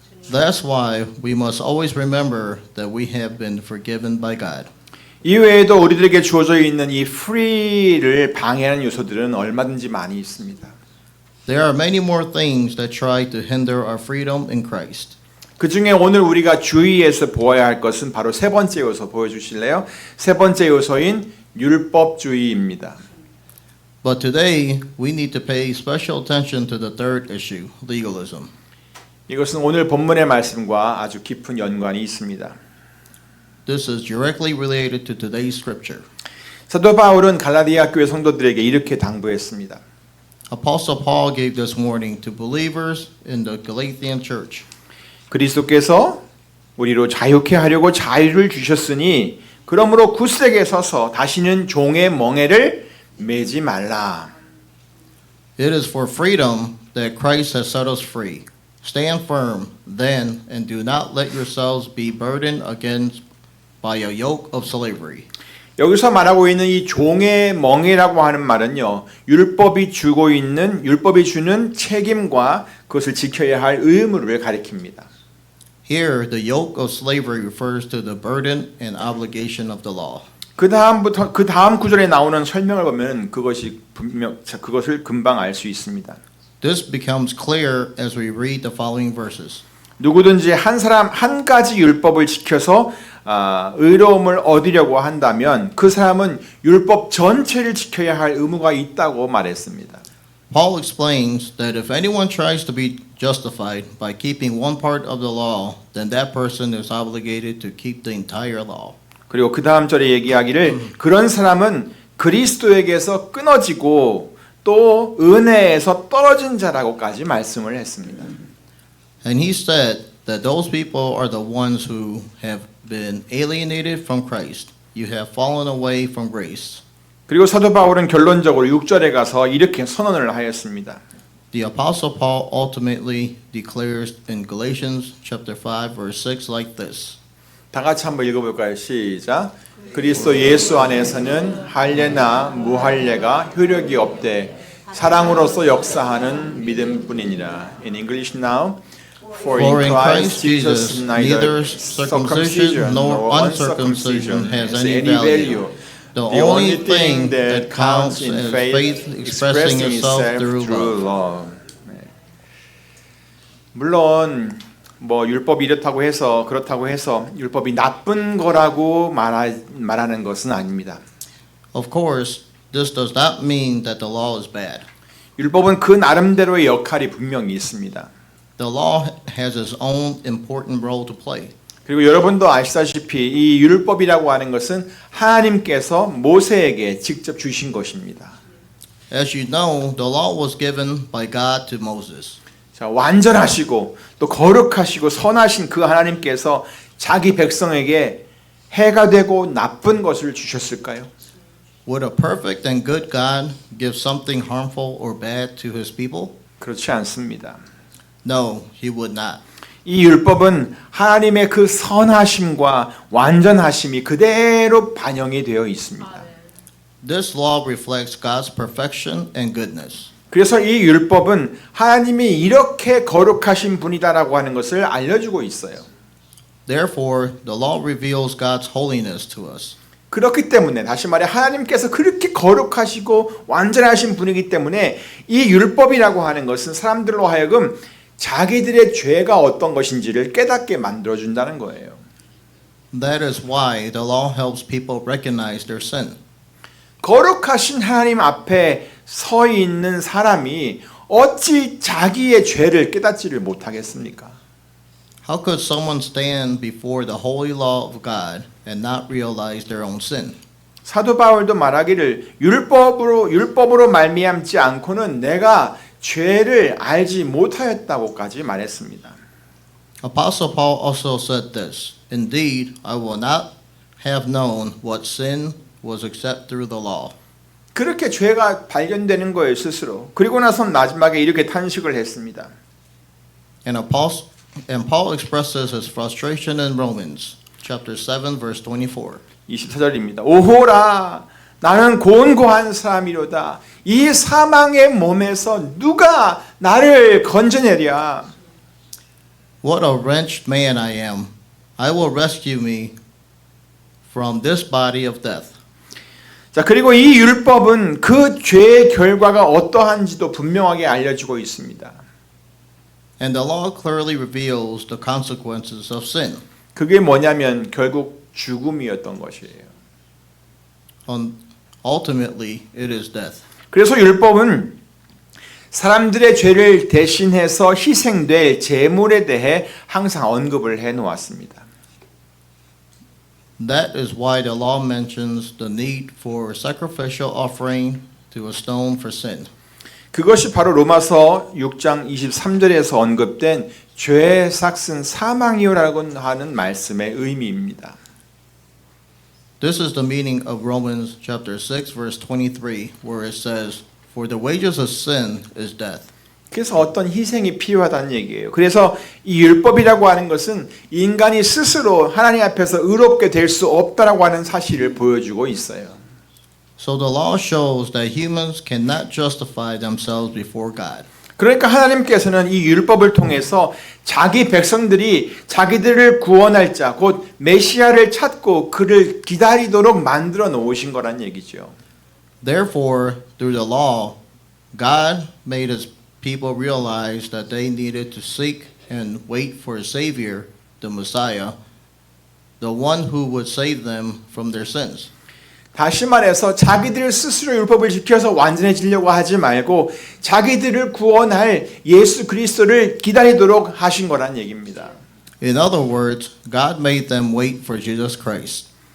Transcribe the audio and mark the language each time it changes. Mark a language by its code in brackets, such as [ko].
[en] That's why we must always remember that we have been forgiven by God. [ko] 이외에도 우리들에게 주어져 있는 이 [en] free [ko] 를 방해하는 요소들은 얼마든지 많이 있습니다. [en] There are many more things that try to hinder our freedom in Christ. [ko] 그 중에 오늘 우리가 주의해서 보아야 할 것은 바로 세 번째 요소 보여주실래요? 세 번째 요소인 율법주의입니다. [en] But today, we need to pay special attention to the third issue, legalism. [ko] 이것은 오늘 본문의 말씀과 아주 깊은 연관이 있습니다. [en] This is directly related to today's scripture. [ko] 사도 바울은 갈라디아 교회 성도들에게 이렇게 당부했습니다. [en] Apostle Paul gave this warning to believers in the Galatian church. [ko] 그리스도께서 우리로 자유케 하려고 자유를 주셨으니 그러므로 굳세게 서서 다시는 종의 멍에를 매지 말라. [en] It is for freedom that Christ has set us free. Stand firm then and do not let yourselves be burdened against by a yoke of slavery. [ko] 여기서 말하고 있는 이 종의 멍에라고 하는 말은요. 율법이 주는 책임과 그것을 지켜야 할 의무를 가리킵니다. [en] Here, the yoke of slavery refers to the burden and obligation of the law. [ko] 그 다음 구절에 나오는 설명을 보면 그것을 금방 알 수 있습니다. [en] This becomes clear as we read the following verses. [ko] 누구든지 한 사람 한 가지 율법을 지켜서 의로움을 얻으려고 한다면 그 사람은 율법 전체를 지켜야 할 의무가 있다고 말했습니다. [en] Paul explains that if anyone tries to be justified by keeping one part of the law, then that person is obligated to keep the entire law. [ko] 그리고 그 다음 절에 얘기하기를 그런 사람은 그리스도에게서 끊어지고 또 은혜에서 떨어진 자라고까지 말씀을 했습니다. [en] And he said that those people are the ones who have been alienated from Christ. You have fallen away from grace. [ko] 그리고 사도 바울은 결론적으로 6절에 가서 이렇게 선언을 하였습니다. [en] The Apostle Paul ultimately declares in Galatians chapter 5 verse 6 like this. [ko] 다 같이 한번 읽어볼까요? 시작. 그리스도 예수 안에서는 할례나 무할례가 효력이 없되 사랑으로서 역사하는 믿음뿐이니라. [en] In English now. For in Christ Jesus neither circumcision nor uncircumcision has any value. The only thing that counts is faith expressing itself through love. [ko] 물론 뭐 율법이 이렇다고 해서 그렇다고 해서 율법이 나쁜 거라고 말하는 것은 아닙니다. [en] Of course, this does not mean that the law is bad. [ko] 율법은 그 나름대로의 역할이 분명히 있습니다. [en] The law has its own important role to play. [ko] 그리고 여러분도 아시다시피 이 율법이라고 하는 것은 하나님께서 모세에게 직접 주신 것입니다. [en] As you know, the law was given by God to Moses. [ko] 자, 완전하시고 또 거룩하시고 선하신 그 하나님께서 자기 백성에게 해가 되고 나쁜 것을 주셨을까요? [en] Would a perfect and good God give something harmful or bad to his people? [ko] 그렇지 않습니다. [en] No, he would not. [ko] 이 율법은 하나님의 그 선하심과 완전하심이 그대로 반영이 되어 있습니다. [en] This law reflects God's perfection and goodness. [ko] 그래서 이 율법은 하나님이 이렇게 거룩하신 분이다라고 하는 것을 알려주고 있어요. [en] Therefore, the law reveals God's holiness to us. [ko] 그렇기 때문에 다시 말해 하나님께서 그렇게 거룩하시고 완전하신 분이기 때문에 이 율법이라고 하는 것은 사람들로 하여금 자기들의 죄가 어떤 것인지를 깨닫게 만들어준다는 거예요. [en] That is why the law helps people recognize their sin. [ko] 거룩하신 하나님 앞에 서 있는 사람이 어찌 자기의 죄를 깨닫지를 못하겠습니까? [en] How could someone stand before the holy law of God and not realize their own sin? [ko] 사도 바울도 말하기를 율법으로 말미암지 않고는 내가 죄를 알지 못하였다고까지 말했습니다. [en] Apostle Paul also said this, Indeed, I will not have known what sin was except through the law. [ko] 그렇게 죄가 발견되는 거예요, 스스로. 그리고 나서 마지막에 이렇게 탄식을 했습니다. [en] And Paul expresses his frustration in Romans chapter 7 verse 24. [ko] 24절입니다. 오호라 나는 곤고한 사람이로다. 이 사망의 몸에서 누가 나를 건져내랴. [en] What a wretched man I am. I will rescue me from this body of death. [ko] 자, 그리고 이 율법은 그 죄의 결과가 어떠한지도 분명하게 알려주고 있습니다. [en] And the law clearly reveals the consequences of sin. [ko] 그게 뭐냐면 결국 죽음이었던 것이에요. [en] Ultimately, it is death. [ko] 그래서 율법은 사람들의 죄를 대신해서 희생될 제물에 대해 항상 언급을 해 놓았습니다. [en] That is why the law mentions the need for sacrificial offering to a stone for sin. [ko] 그것이 바로 로마서 6장 23절에서 언급된 죄의 삭은 사망이요라고 하는 말씀의 의미입니다. [en] This is the meaning of Romans chapter 6 verse 23 where it says, For the wages of sin is death. [ko] 그래서 어떤 희생이 필요하다는 얘기예요. 그래서 이 율법이라고 하는 것은 인간이 스스로 하나님 앞에서 의롭게 될 수 없다라고 하는 사실을 보여주고 있어요. [en] So the law shows that humans cannot justify themselves before God. [ko] 그러니까 하나님께서는 이 율법을 통해서 자기 백성들이 자기들을 구원할 자, 곧 메시아를 찾고 그를 기다리도록 만들어 놓으신 거란 얘기죠. [en] Therefore, through the law, God made his people realize that they needed to seek and wait for a Savior, the Messiah, the one who would save them from their sins. [ko] 다시 말해서 자기들 스스로 율법을 지켜서 완전해지려고 하지 말고 자기들을 구원할 예수 그리스도를 기다리도록 하신 거란 얘기입니다. [en] In other words, God made them wait for Jesus Christ.